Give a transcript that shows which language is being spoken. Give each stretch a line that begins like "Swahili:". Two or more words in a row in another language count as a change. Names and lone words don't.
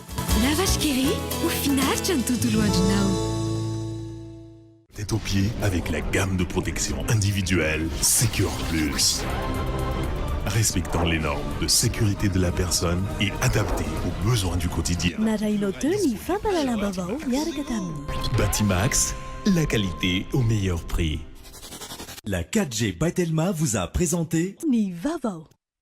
Malagasy: La Vache qui rit au finaritra ny tontolo andronao.
French: Tête aux pieds avec la gamme de protection individuelle Secure Plus. Respectant les normes de sécurité de la personne et adapté aux besoins du quotidien.
Malagasy: Narahinao teo ny fampahalalam-baovao miaraka tamin'ny Batimax,
French: la qualité au meilleur prix. La 4G by Telma vous a présenté
Malagasy: ny Vavao.